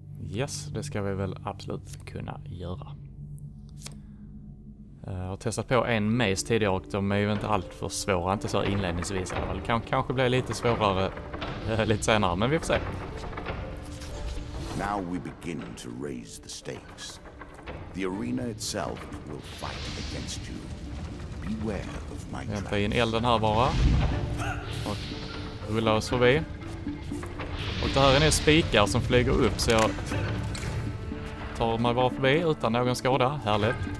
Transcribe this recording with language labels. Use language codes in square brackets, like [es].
[sv] Yes, det ska vi väl absolut kunna göra. Jag har testat på en maze tidigare och de är ju inte allt för svåra, inte så inledningsvis i alla fall. Det kanske blir lite svårare lite senare, men vi får se. [en] Now we begin to raise the stakes. The arena itself will fight against you. Beware of my trap. [sv] Vänta in elden här bara. Och rulla oss förbi. Och det här är nu spikar som flyger upp, så jag tar mig bara förbi utan någon skada. Härligt.